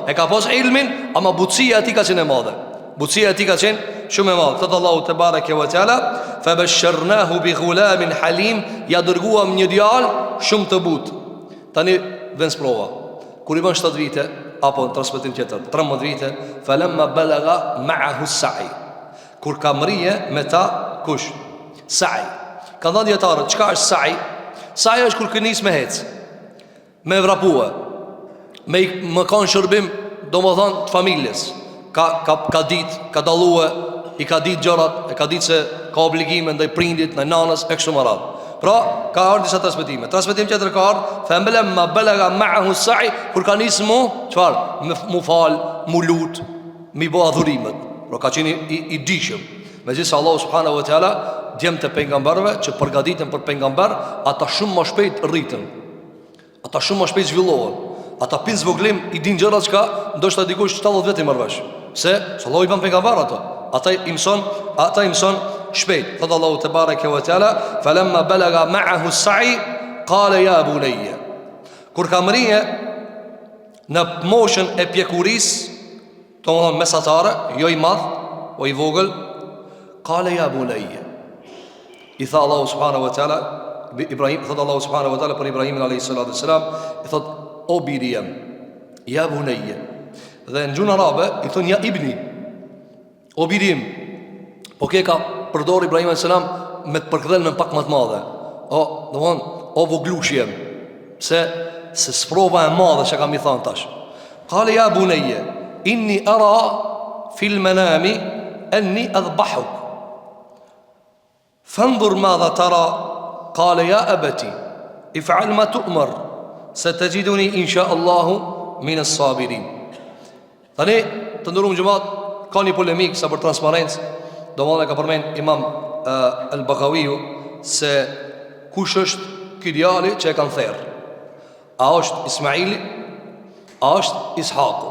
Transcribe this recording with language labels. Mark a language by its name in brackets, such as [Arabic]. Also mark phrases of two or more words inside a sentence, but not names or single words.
[Albanian] E ka pas ilmin, ama butësia e tij ka qenë e madhe. Butësia e tij ka qenë shumë e madhe. Thot Allahu [Arabic] تبارك وتعالى, فبشرناه بغلام حليم, [Albanian] ja dërguam një djalë shumë të butë. Tani vjen sprova. Kur i bën 7 vite apo në transmetim tjetër 13 vite, [Arabic] فلما بلغ معه السعي. [Albanian] Kur ka mrije me ta kush? Sa'i. Ka thënë dietarët, çka është sa'i? Sa'i është kur kënis me hec, me vrapue, me më kanë shërbim, domethënë të familjes. Ka ditë, ka dalluar, i ka ditë gjërat, e ka ditë se ka obligime ndaj prindit, ndaj nanës e kështu me radhë. Pra, ka ardhur disa transmetime. Transmetim tjetër ka ardhur, [Arabic] فلما بلغ معه السعي, [Albanian] kur ka nisë çfarë? Mu fal, mu lut, mi bë adhurimet. Pra ka qenë i dishëm. Megjithëse Allahu [Arabic] سبحانه وتعالى [Albanian] djem të pejgamberëve që përgatiten për pejgamber, ata shumë më shpejt rritën. Ata shumë më shpejt zhvillohen. Ata pin zvoglim i din gjëra çka ndoshta dikush 70 vjet i marrësh. Se Allahu i bën pejgamber ato. Ata i mëson shpejt. Thot Allahu [Arabic] تبارك وتعالى, فلما بلغ معه السعي قال يا بني. [Albanian] Kur ka mrije në moshën e pjekurisë, domethënë mesatare, jo i madh, o i vogël, [Arabic] قال يا بني. [Albanian] I tha Allahu [Arabic] سبحانه وتعالى [Albanian] Ibrahim, thot Allahu [Arabic] سبحانه وتعالى [Albanian] për Ibrahimin [Arabic] عليه الصلاة والسلام, [Albanian] i thot o biri jam, [Arabic] يا بني. [Albanian] Dhe në gjuhën arabe i thon [Arabic] يا ابني, [Albanian] o birim. Po ke ka përdor Ibrahim [Arabic] عليه السلام [Albanian] me të përkthjelën pak më të madhe. O voglushi jem. Se sprova e madhe që kam i thënë tash. [Arabic] قال يا بني إني أرى في المنام أني أذبحك. فانظر ماذا ترى. قال يا أبت افعل ما تؤمر ستجدني إن شاء الله من الصابرين. [Albanian] Tani të ndërum xhamat ka një polemik sa për transparencë. Domthonë ka përmend Imam al-Baghawiu se kush është ky djali që e kanë therr. A është Ismaili? A është Ishaku?